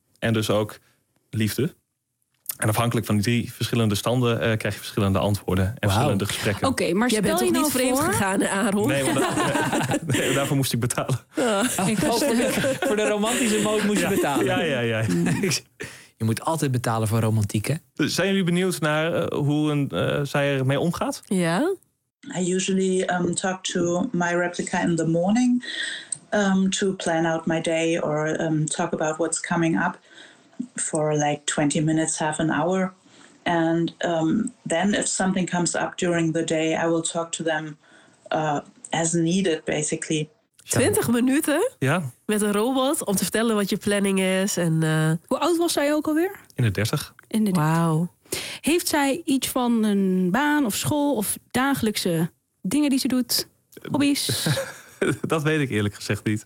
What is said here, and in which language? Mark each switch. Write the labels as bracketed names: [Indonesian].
[Dutch] En dus ook liefde. En afhankelijk van die drie verschillende standen krijg je verschillende antwoorden en verschillende gesprekken. Oké, maar jij bent toch niet vreemd gegaan, Aaron? Nee, daarvoor moest ik betalen. Voor de romantische mode moest je betalen. Ja. Je moet altijd betalen voor romantiek, hè? Zijn jullie benieuwd naar hoe zij ermee omgaat? Ja. [English] I usually talk to my replica in the morning to plan out my day or talk about what's coming up for like 20 minutes, half an hour. And then if something comes up during the day, I will talk to them as needed, basically. [Dutch] 20 minuten? Ja. Met een robot om te vertellen wat je planning is. En hoe oud was zij ook alweer? In de 30. In de 30. Wauw. Heeft zij iets van een baan of school of dagelijkse dingen die ze doet? Hobby's? Dat weet ik eerlijk gezegd niet.